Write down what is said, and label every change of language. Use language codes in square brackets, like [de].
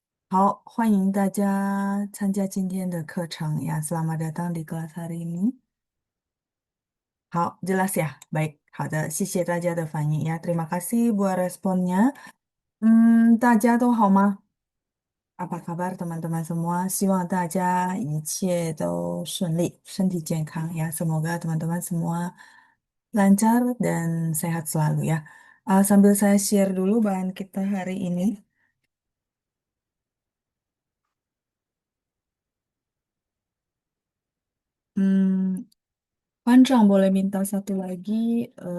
[zh] 好，欢迎大家参加今天的课程呀， [id] Selamat datang di kelas hari ini。 [zh] 好， [id] jelas ya. [zh] Baik，好的，谢谢大家的反应呀， [id] terima kasih buat responnya。 [zh] 大家都好吗？ [id] Apa kabar teman-teman semua? [zh] 希望大家一切都顺利，身体健康ya. [id] Semoga teman-teman semua lancar dan sehat selalu ya. Sambil saya share dulu bahan kita hari ini. Hmm, Panjang boleh minta satu lagi.